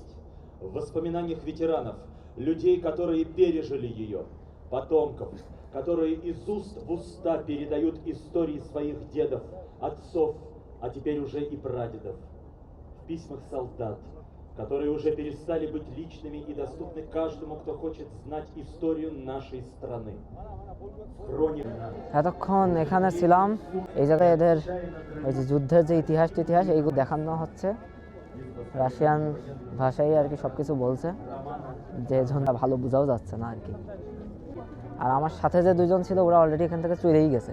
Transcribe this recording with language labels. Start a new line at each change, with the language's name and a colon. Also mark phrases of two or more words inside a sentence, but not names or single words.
Russian: В воспоминаниях ветеранов, людей, которые пережили ее, потомков, которые из уст в уста передают истории своих дедов, отцов, а теперь уже и прадедов. В письмах солдат, которые уже перестали быть личными и доступны каждому, кто хочет знать историю нашей страны.
Bangla: এতক্ষণ এখানে ছিলাম, এই জায়গায় এদের ওই যে যুদ্ধের যে ইতিহাস এইগুলো দেখানো হচ্ছে। রাশিয়ান ভাষায় আর কি সব কিছু বলছে, যে জনটা ভালো বোঝাও যাচ্ছে না আর কি। আর আমার সাথে যে দুজন ছিল ওরা অলরেডি এখান থেকে চলেই গেছে।